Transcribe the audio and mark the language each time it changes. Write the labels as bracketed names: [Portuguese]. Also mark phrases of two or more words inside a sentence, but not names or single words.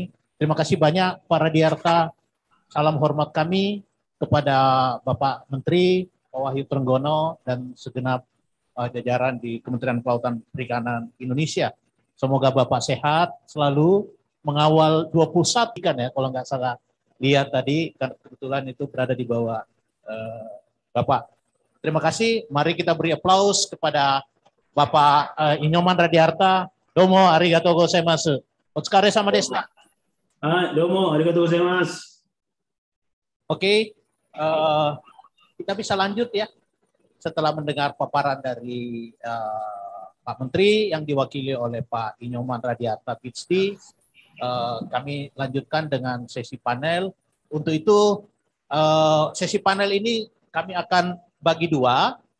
[Indonesian] Terima kasih banyak Pak Radiarta. Salam hormat kami kepada Bapak Menteri, Pak Wahyu Trenggono, dan segenap jajaran di Kementerian Kelautan Perikanan Indonesia. Semoga Bapak sehat selalu, mengawal 21 ikan ya kalau nggak salah lihat tadi, kan kebetulan itu berada di bawah Bapak. Terima kasih. Mari kita beri aplaus kepada Bapak Inyoman Radiarta. [Japanese] どうもありがとうございます。お疲れ様でした. どうもありがとうございます. [Indonesian] Oke, kita bisa lanjut ya. setelah mendengar paparan dari Pak Menteri yang diwakili oleh Pak Inyoman Radiarta Pitsdi, kami lanjutkan dengan sesi panel. Untuk itu sesi panel ini kami akan bagi dua.